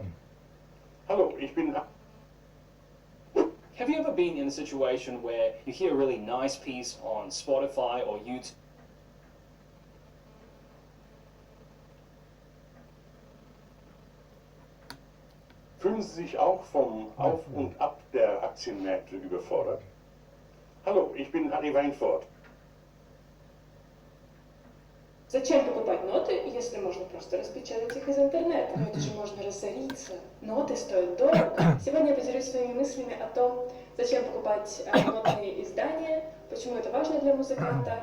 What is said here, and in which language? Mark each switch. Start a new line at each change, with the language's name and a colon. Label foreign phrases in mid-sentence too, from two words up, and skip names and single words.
German: Hallo, ich bin...
English: Have you ever been in a situation where you hear a really nice piece on Spotify or YouTube?
German: Fühlen Sie sich auch vom Auf und Ab der Aktienmärkte überfordert? Hallo, ich bin Harry Weinfurt.
Russian: Зачем покупать ноты, если можно просто распечатать их из интернета? Но это же можно разориться. Ноты стоят дорого. Сегодня я поделюсь своими мыслями о том, зачем покупать нотные издания, почему это важно для музыканта.